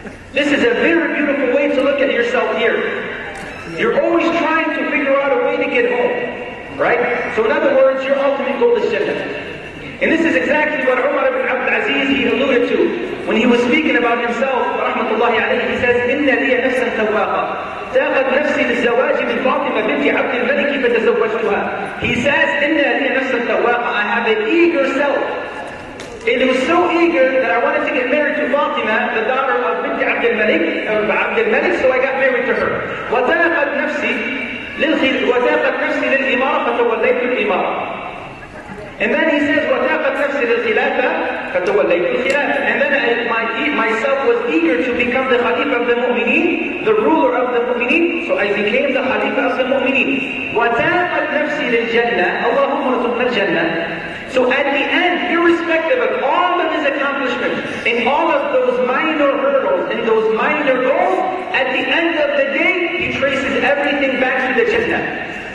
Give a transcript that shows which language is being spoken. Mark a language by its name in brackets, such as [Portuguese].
[English] This is a very beautiful way to look at yourself here. You're always trying to figure out a way to get home, right? So in other words, your ultimate goal is Jannah. And this is exactly what Umar ibn Abd al-Aziz, he alluded to when he was speaking about himself, rahmatullahi alayhi. He says, [Arabic] إِنَّ لِيَ نَفْسًا تَوَّاقًا تَاقَتْ نَفْسِي لِلزَّوَاجِ مِنْ فَاطِمَةَ بِنْتِ عَبْدِ الْمَلِكِ فَتَزَوَّجْتُهَا. [English] He says, [Arabic] إِنَّ لِيَ نَفْسًا تَوَّاقًا, [English] I have an eager self. It was so eager that I wanted to get married to Fatima, the daughter of Binti Abd al-Malik, so I got married to her. [Arabic] وَتَاقَتْ نَفْسِي لِلْإِمَارَةِ فَتَوَلَّيْتُ الْإِمَارَةِ. [English] And then he says, [Arabic] وَتَاقَتْ نَفْسِي لِلْخِلَافَةِ فَتَوَلَّيْتُ الْخِلَافَةِ. [English] And then myself was eager to become the Khalifa of the Mu'mineen, the ruler of the Mu'mineen, so I became the Khalifa of the Mu'mineen. [Arabic] وَتَاقَتْ نَفْسِي لِلْجَنَّةِ اللَّهُمَّ رَزُقْنَا الْجَنَّةِ. [English] So at the end, irrespective of all of his accomplishments, and all of those minor hurdles, and those minor goals, at the end of the day, he traces everything back to the Jannah.